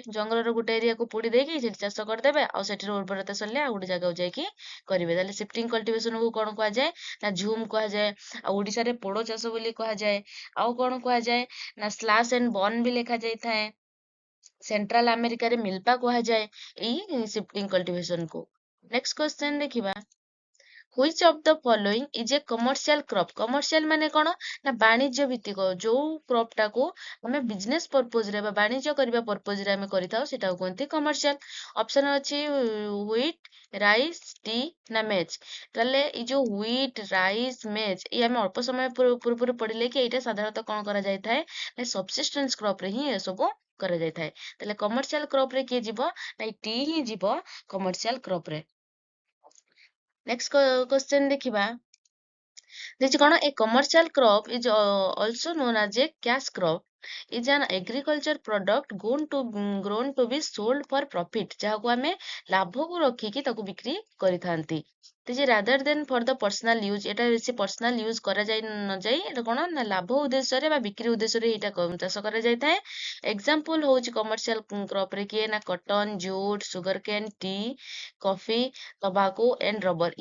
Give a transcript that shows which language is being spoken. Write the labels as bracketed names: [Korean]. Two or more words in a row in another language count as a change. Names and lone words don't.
[Odia] ଜଙ୍ଗଲର ଗୋଟେ ଏରିଆକୁ ପୋଡି ଦେଇକି ସେଠି ଚାଷ କରିଦେବେ, ଆଉ ସେଠିର ଉର୍ବରତା ସରିଲେ ଆଉ ଗୋଟେ ଜାଗାକୁ ଯାଇକି କରିବେ। ତାହେଲେ [English] shifting cultivation [Odia] କୁ କଣ କୁହାଯାଏ ନା ଝୁମ୍ କୁହାଯାଏ। ଆଉ ଓଡିଶାରେ ପୋଡ ଚାଷ ବୋଲି କୁହାଯାଏ। ଆଉ କଣ କୁହାଯାଏ ନା [English] slash and burn [Odia] ବି ଲେଖାଯାଇଥାଏ। ସେଣ୍ଟ୍ରାଲ ଆମେରିକାରେ ମିଲ୍ପା କୁହାଯାଏ ଏଇ [English] shifting cultivation [Odia] କୁ। [English] next question [Odia] ଦେଖିବା। [English] which of the following is a commercial crop? [Odia] କମର୍ସିଆଲ ମାନେ କଣ ନା ବାଣିଜ୍ୟ ଭିତ୍ତିକ। ଯୋଉ କ୍ରପ ଟାକୁ ଆମେ [English] business purpose [Odia] ରେ ବା ବାଣିଜ୍ୟ କରିବା ପର୍ପୋଜ ରେ ଆମେ କରିଥାଉ ସେଟାକୁ କୁହନ୍ତି କମର୍ସିଆଲ। ଅପସନ ଅଛି [English] wheat, rice, tea [Odia] ନା ମେଜ୍। ତାହେଲେ ଏଇ ଯୋଉ [English] wheat, rice, maize [Odia] ଏଇ ଆମେ ଅଳ୍ପ ସମୟ ପୂର୍ବରୁ ପଢିଲେ କି ଏଇଟା ସାଧାରଣତଃ କଣ କରାଯାଇଥାଏ ନା [English] subsistence crop [Odia] ରେ ହିଁ ଏସବୁ କରାଯାଇଥାଏ। ତାହେଲେ [English] commercial crop [Odia] ରେ କିଏ ଯିବ ନା ଟି ହିଁ ଯିବ [English] commercial crop [Odia] ରେ। [English] next question [Odia] ଦେଖିବା। ଦେଇଛି କଣ [English] a commercial crop is also known as a cash crop is an agriculture product grown to be sold for profit। [Odia] ଯାହାକୁ ଆମେ ଲାଭକୁ ରଖିକି ତାକୁ ବିକ୍ରି କରିଥାନ୍ତି। [English] that rather than for the personal use, [Odia] ଏଟା ବେଶୀ [English] personal use [Odia] କରାଯାଇ ନ ଯାଇ ଏଟା କଣ ନା ଲାଭ ଉଦ୍ଦେଶ୍ୟରେ ବା ବିକ୍ରି ଉଦ୍ଦେଶ୍ୟରେ ଏଇଟା ଚାଷ କରାଯାଇଥାଏ। ଏକ୍ସାମ୍ପଲ ହଉଛି [English] commercial crop [Odia] ରେ କିଏ ନା [English] cotton, jute, sugar cane, tea, coffee, tobacco and rubber.